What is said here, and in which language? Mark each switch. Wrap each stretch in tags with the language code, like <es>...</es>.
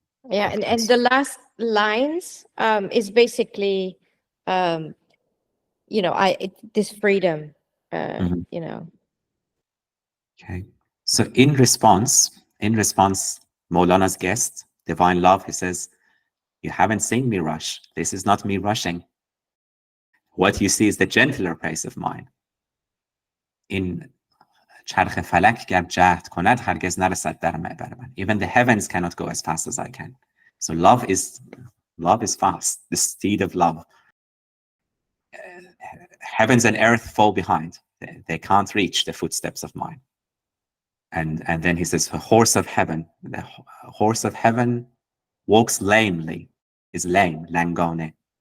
<en>Yeah, and the last lines is basically, you know, this freedom, you know. Okay. So in response, Maulana's guest, Divine Love, he says, "You haven't seen me rush. This is not me rushing. What you see is the gentler pace of mine. In</en> <fa>چرخ فلک گر جهد کند هرگز نرسد در معبر من.</fa> <en>Even the heavens cannot go as fast as I can." So love is fast, the steed of love. Heavens and earth fall behind. They can't reach the footsteps of mine. And then he says, the horse of heaven walks lamely, is lame, langone.</en>